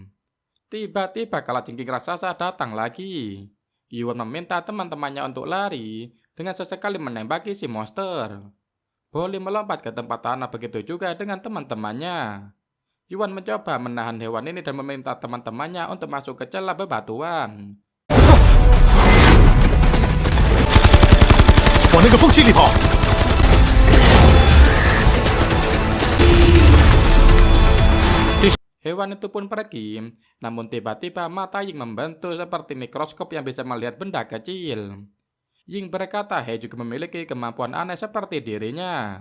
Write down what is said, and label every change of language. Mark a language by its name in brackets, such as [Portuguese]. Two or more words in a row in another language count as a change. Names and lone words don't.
[Indonesian] Tiba-tiba kalajengking raksasa datang lagi. Yuan meminta teman-temannya untuk lari dengan sesekali menembaki si monster. Bolli melompat ke tempat tanah, begitu juga dengan teman-temannya. Yuan mencoba menahan hewan ini dan meminta teman-temannya untuk masuk ke celah bebatuan. [Chinese] 往那个缝隙里跑！ [Indonesian] Hewan itu pun pergi, namun tiba-tiba mata Ying membentuk seperti mikroskop yang bisa melihat benda kecil. Ying berkata He juga memiliki kemampuan aneh seperti dirinya.